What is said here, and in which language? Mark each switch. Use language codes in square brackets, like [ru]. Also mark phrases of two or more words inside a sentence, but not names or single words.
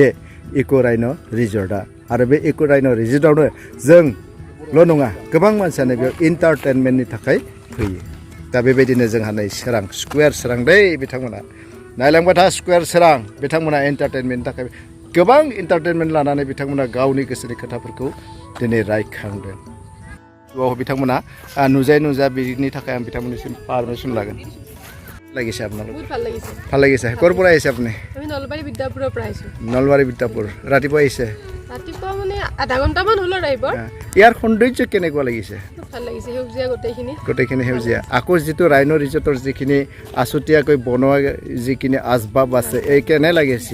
[brx] इक' राइन' रिजर्टआ आरो बे इक' राइन' रिजर्टआवनो जोंल' नङा गोबां मानसियानो बेयाव एन्टारटेनमेन्टनि थाखाय फैयो दा बेबायदिनो जोंहा नै सोरां स्कुवेर सोरां दै बिथांमोना नायलांबाय था स्कुवेर सोरां बिथांमोना एन्टारटेनमेन्टनि थाखाय गोबां एन्टारटेनमेन्ट लानानै बिथांमोना गावनि गोसोनि खोथाफोरखौ दिनै रायखांदों बिथांमोना नुजा बिनि थाखाय आं बिथांमोननिसिम पारमिसन लागोन [as] লাগিছে আপোনালোক বহুত ভাল লাগিছে ভাল লাগিছে ক'ৰ পৰা আহিছে আপুনি আমি নলবাৰী বিদ্যাপুৰৰ পৰা আহিছো নলবাৰী বিদ্যাপুৰ ৰাতিপুৱা আহিছে ৰাতিপুৱা মানে আধা ঘণ্টামান হ'ল ৰাইবৰ ইয়াৰ সৌন্দৰ্য কেনেকুৱা লাগিছে ভাল লাগিছে সেউজীয়া গোটেইখিনি সেউজীয়া আকৌ যিটো ৰাইন' ৰিজৰ্টৰ যিখিনি আছুতীয়াকৈ বনোৱা যিখিনি আচবাব আছে এই কেনে লাগিছে